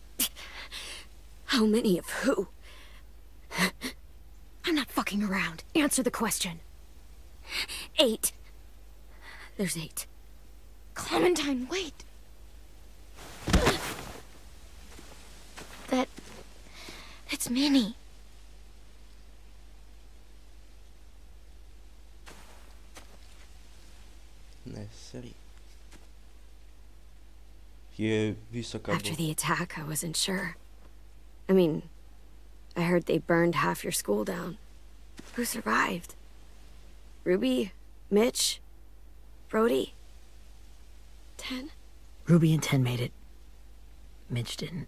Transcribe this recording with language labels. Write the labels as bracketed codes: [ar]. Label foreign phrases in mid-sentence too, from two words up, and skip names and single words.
[en] How many of who? I'm not fucking around. Answer the question. 8. There's 8. Clementine, wait. That's Minnie. [sl] Ne, seri. Je visoka [en] After the attack, I wasn't sure. I mean, I heard they burned half your school down. Who survived? Ruby? Mitch? Brody? 10? Ruby and 10 made it. Mitch didn't.